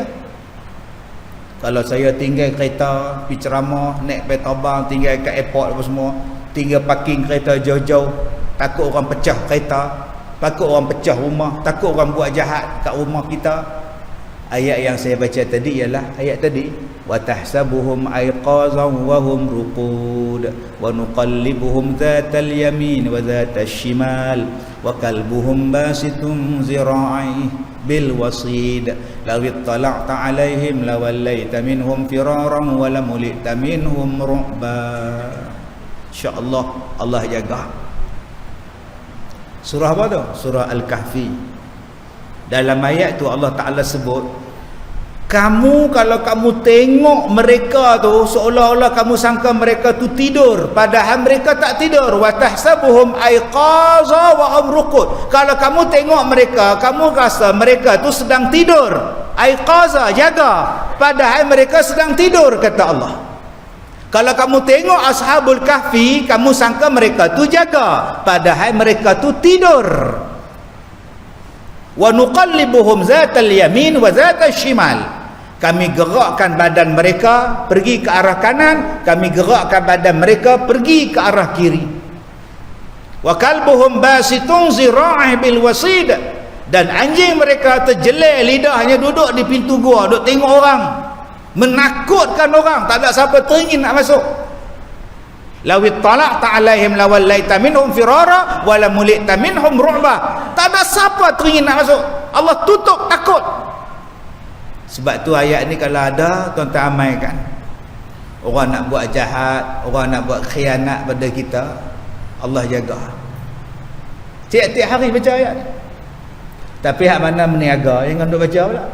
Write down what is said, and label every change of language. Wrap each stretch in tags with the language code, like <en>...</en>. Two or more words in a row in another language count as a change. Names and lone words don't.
<ms>Kalau saya tinggal kereta, pergi ceramah, naik kereta abang, tinggal kat airport apa semua, tinggal parking kereta jauh-jauh, takut orang pecah kereta, takut orang pecah rumah, takut orang buat jahat kat rumah kita. Ayat yang saya baca tadi ialah ayat tadi,</ms> <ar>وتحسبهم أيقاظا وهم رقود ونقلبهم ذات اليمين وذات الشمال وكلبهم باسط ذراعيه بالوصيد لو اطلعت عليهم لوليت منهم فرارا ولملئت منهم رعبا.</ar> <ms>Insyaallah Allah jaga. Surah apa tu? Surah Al-Kahfi. Dalam ayat tu Allah Ta'ala sebut, kamu kalau kamu tengok mereka tu seolah-olah kamu sangka mereka tu tidur, padahal mereka tak tidur.</ms> <ar>وتحسبهم أيقاظا وهم رقود.</ar> <ms>Kalau kamu tengok mereka, kamu rasa mereka tu sedang tidur. Aiqaza, jaga, padahal mereka sedang tidur, kata Allah. Kalau kamu tengok Ashabul Kahfi, kamu sangka mereka tu jaga, padahal mereka tu tidur.</ms> <ar>ونقلبهم ذات اليمين وذات الشمال.</ar> <ms>Kami gerakkan badan mereka pergi ke arah kanan, kami gerakkan badan mereka pergi ke arah kiri.</ms> <ar>وكلبهم باسط ذراعيه بالوصيد.</ar> <ms>Dan anjing mereka terjelek lidahnya duduk di pintu gua, duk tengok orang, menakutkan orang, tak ada siapa teringin nak masuk.</ms> <ar>لو اطلعت عليهم لوليت منهم فرارا ولملئت منهم رعبا.</ar> <ms>Tak ada siapa teringin nak masuk. Allah tutup takut. Sebab tu ayat ni kalau ada, tuan-tuan amaikan. Orang nak buat jahat, orang nak buat khianat pada kita, Allah jaga. Tiap-tiap hari baca ayat ni. Tapi hak mana meniaga, jangan duk baca pula.</ms>